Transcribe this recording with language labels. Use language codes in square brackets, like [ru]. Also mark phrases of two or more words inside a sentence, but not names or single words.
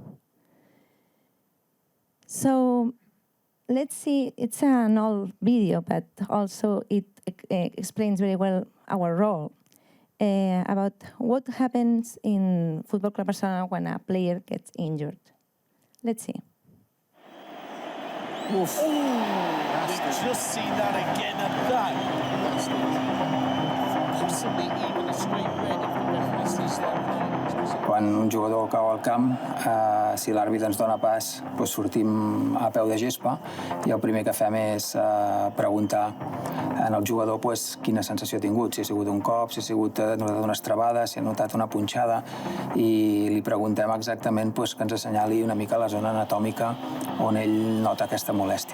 [en] So let's see, it's an old video, but also it explains very well our role about what happens in Football Club Barcelona when a player gets injured. Let's see. Oof. We've just seen that again, and that possibly even a straight red if the referee sees that. [ca] Quan un jugador cau al camp, si l'àrbitre ens dona pas, doncs sortim a peu de gespa i el primer que fem és preguntar al jugador quina sensació ha tingut, si ha sigut un cop, si ha notat una estrabada, si ha notat una punxada, i li preguntem exactament que ens assenyali una mica la zona anatòmica on ell nota aquesta molèstia.